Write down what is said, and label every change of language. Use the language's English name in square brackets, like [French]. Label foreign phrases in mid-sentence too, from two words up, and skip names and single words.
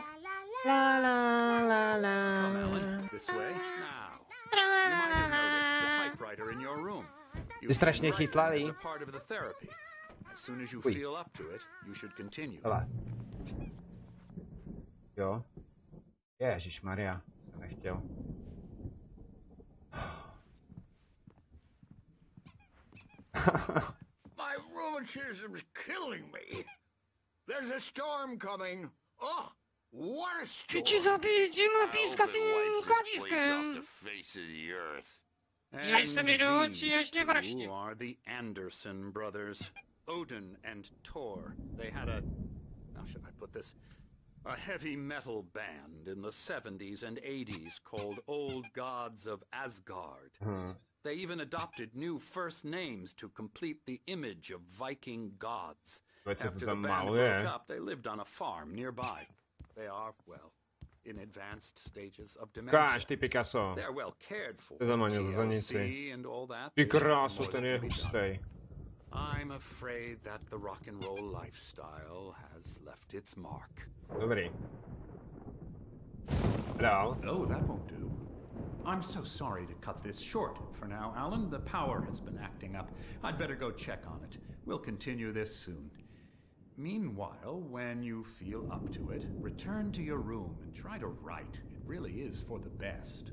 [English] La la la la. Come, Ellen, this way. Now, you might have noticed the typewriter in your room. You [Czech] Je strašně [English] can write [Czech] chytlavý. [English] as a part of the therapy. As soon as you Uj. feel up to it, you should continue. [Czech] Hele. Jo. Ježišmarja, jsem nechtěl. [English] My rheumatism's killing me. There's a storm coming. Oh, what a [Czech] Chci [English] storm. [Czech] ti zabít tímhle pískacím kladívkem. Dívej se mi do očí, až mě vraždí. [English] These two are the Anderson brothers, Odin and Thor. They had a, how should I put this? A heavy metal band in the 70s and 80s called Old Gods of Asgard. They even adopted new first names to complete the image of Viking gods. [Czech] Veď se to [English] After the [Czech] tam [English] band [Czech] maluje. [English] broke up, they lived on a farm nearby. They are, well, in advanced stages of dementia. [Czech] Ukáž, ty Picasso. [English] They're well cared for. [Czech] Ty tam ani za nic. [English] TLC and all that. [Czech] Ty [English] There's [Czech] krásu, [English] more [Czech] ten [English] that [Czech] je [English] can be done. [Czech] hustej. [English] I'm afraid that the rock and roll lifestyle has left its mark. [Czech] Dobrý. Dál. [English] Oh, that won't do. I'm so sorry to cut this short for now, Alan. The power has been acting up. I'd better go check on it. We'll continue this soon. Meanwhile, when you feel up to it, return to your room and try to write. It really is for the best.